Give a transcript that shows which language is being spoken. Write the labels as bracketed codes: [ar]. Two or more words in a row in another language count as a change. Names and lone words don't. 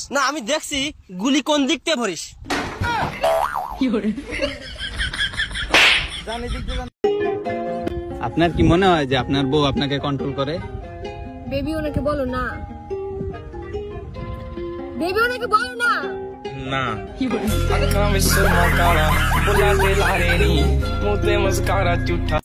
[bn] না আমি দেখছি গুলি কোন দিক থেকে ভরিস। আপনার কি মনে হয় যে আপনার বউ আপনাকে কন্ট্রোল করে? বেবি ওনাকে বলো না, বেবি ওনাকে বলো না। না [pa] ਅੱਖਾਂ ਵਿੱਚ ਸੁਰਮਾ ਕਾਲਾ ਬੁੱਲਾਂ ਤੇ ਲਾਰੇ ਨੀ ਮੂੰਹ ਤੇ ਮੁਸਕਾਰਾ ਝੂਠਾ